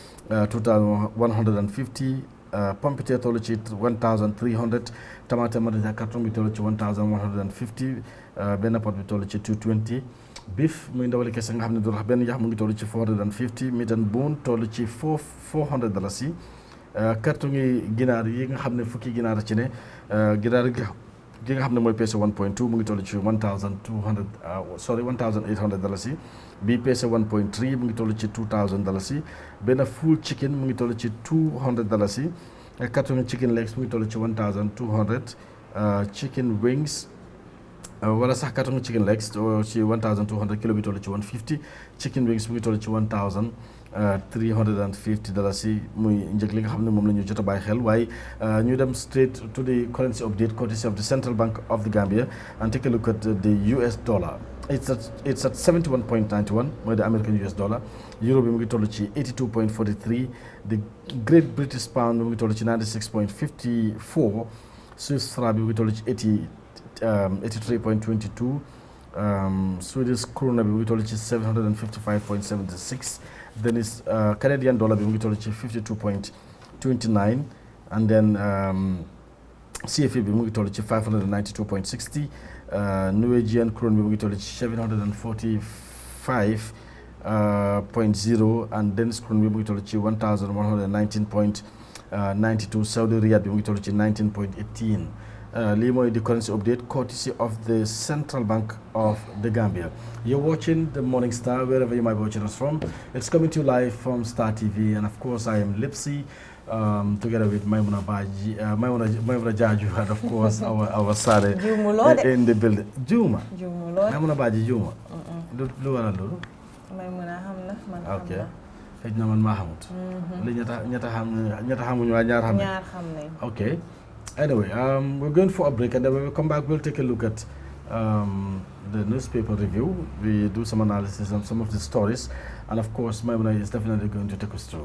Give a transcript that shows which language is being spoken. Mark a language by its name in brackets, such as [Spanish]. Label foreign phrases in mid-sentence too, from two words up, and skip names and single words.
[Wolof] 2150 pompiteer toll ci 1300 tomate madina carton bi toll ci 1150 benn pot bi toll ci 220 beef muy ndawali kese nga xam ne du rax benn yax mu ngi toll ci 450 [English] meat and bone [Wolof] toll ci $400 si carton yi ginaar yi nga xam ne fukki ginaar ci ne ginaar gi nga xam ne mooy peese 1.2 mu ngi toll ci $1,800 si bii peese 1.3 mu ngi toll ci $2,000 si benn [English] full chicken [Wolof] mu ngi toll ci $200 si carton [English] chicken legs [Wolof] mu ngi toll ci 1,200 [English] chicken wings [Wolof] wala sax carton [English] chicken legs [Wolof] ci 1,200 kilo bi toll ci 150 [English] chicken wings [Wolof] mu ngi toll ci [English] $1,350 [Wolof] si muy njëg li nga xam ne moom la ñu jot a bàyyi xel waaye ñu dem [English] straight to the currency update courtesy of the Central Bank of the Gambia and take a look at the US dollar. It's at 71.91 mooy the American US dollar. [Wolof] Euro bi mu ngi toll ci 82.43. [English] The Great British Pound [Wolof] bi mu ngi toll ci 96.54. [English] Swiss franc [Wolof] bi mu ngi toll ci 83.22. [English] Swedish krona [Wolof] bi mu ngi toll ci 755.76. [English] Then is Canadian dollar [Wolof] bi mu ngi toll ci 52.29. [English] And then [Wolof] CFA bi mu ngi toll ci 592.60. [English] Norwegian krone [Wolof] bi mu ngi toll ci 745.0 [English] and Danish krone [Wolof] bi mu ngi toll ci 1119.92. Saudi riyal bi mu ngi toll ci 19.18. [English] lii the currency update courtesy of the Central Bank of the Gambia. You're watching the Morning Star wherever you might be watching us from. It's coming to you live from Star TV, and of course I am Lipsy. Together with Maimuna Baji, Maimuna Jaju, and of course our Sade in the building. Juma. Maimuna Baji Juma. [Wolof] Maimuna hamna man. Okay. Fej na man ma xamut. Li ñata xamuñ wa ñaar xam. Ñaar xam nañ. [English] Okay. Anyway, we're going for a break, and then when we come back, we'll take a look at the newspaper review. We do some analysis on some of the stories, and of course, Maimuna is definitely going to take us through.